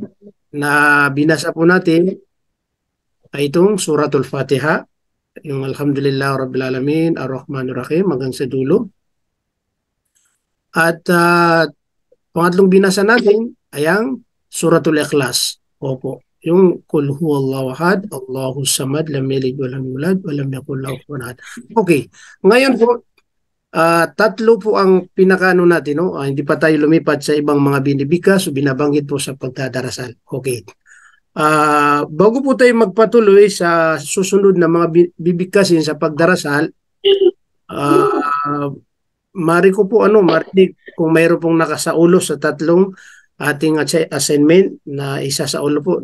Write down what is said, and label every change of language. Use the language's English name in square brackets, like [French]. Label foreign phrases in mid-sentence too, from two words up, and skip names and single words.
[Filipino] na binasa po natin ay itong Suratul Fatiha, [Arabic] yung الحمد لله رب العالمين الرحمن الرحيم, [Filipino] hanggang sa dulo. At pangatlong binasa natin ay ang Suratul Ikhlas. Opo. [Arabic] Yung قل هو الله أحد الله الصمد لم يلد ولم يولد ولم يكن له كفوا أحد. [Filipino] Okay. Ngayon po, tatlo po ang pinakaano natin, no? Hindi pa tayo lumipat sa ibang mga binibigkas o binabanggit po sa pagdadarasal. Okay. Bago po tayo magpatuloy sa susunod na mga bibigkasin sa pagdarasal, mari ko po marinig kung mayroon pong nakasaulo sa tatlong ating assignment na isa sa ulo po.